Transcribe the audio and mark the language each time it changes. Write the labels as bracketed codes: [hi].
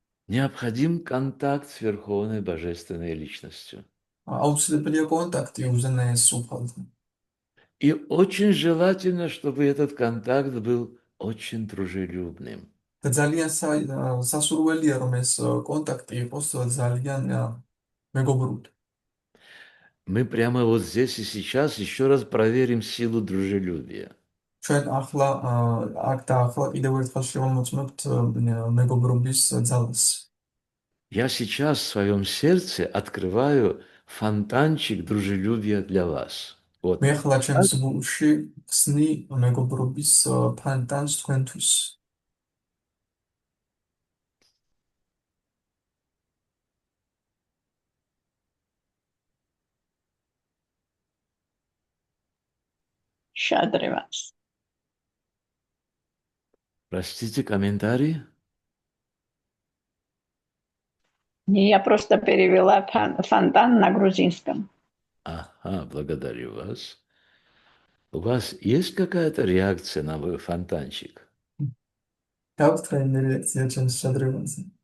[ru] Необходим контакт с Верховной Божественной Личностью. [ka] აუცილებელია კონტაქტი უზენაეს სულთან. [ru] И очень желательно, чтобы этот контакт был очень дружелюбным. [ka] და ძალიან სასურველია რომ ეს კონტაქტი იყოს ძალიან მეგობრული. [ru] Мы прямо вот здесь и сейчас еще раз проверим силу дружелюбия. [ka] ჩვენ ახლა აქ და ახლა კიდევ ერთხელ შევამოწმებთ მეგობრობის ძალას. [ru] Я сейчас в своем сердце открываю фонтанчик дружелюбия для вас. Вот. [ka] მე ახლა ჩემს გულში ხსნი მეგობრობის ფონტანს თქვენთვის. Шадревас. [ru] Простите, комментарии? Не, я просто перевела фонтан на грузинском. Ага, благодарю вас. У вас есть какая-то реакция на мой фонтанчик? [ka] გაქვთ რაიმე რეაქცია ჩემს შადრევანზე?